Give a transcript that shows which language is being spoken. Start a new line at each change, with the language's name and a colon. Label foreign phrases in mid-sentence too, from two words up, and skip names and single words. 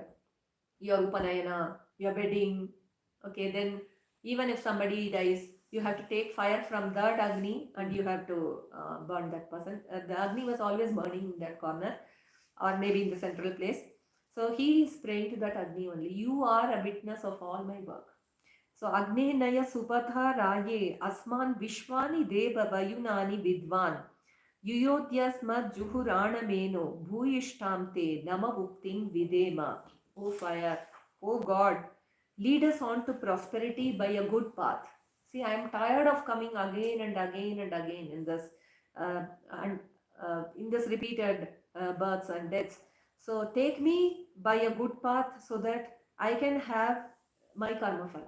English: Your Upanayana, your wedding. Okay, then even if somebody dies, you have to take fire from that Agni and you have to burn that person. The Agni was always burning in that corner, or maybe in the central place. So he is praying to that Agni only. You are a witness of all my work.
Sanskrit: So अग्ने नय सुपथा राये अस्मान् विश्वानि देव वयुनानि विद्वान् युयोध्यस्मज्जुहुराणमेनो भूयिष्ठां ते नमउक्तिं विधेम.
English: O fire, O God, lead us on to prosperity by a good path. See, I am tired of coming again and again and again in this in this repeated births and deaths. So take me by a good path so that I can have my
Sanskrit: कर्म फल.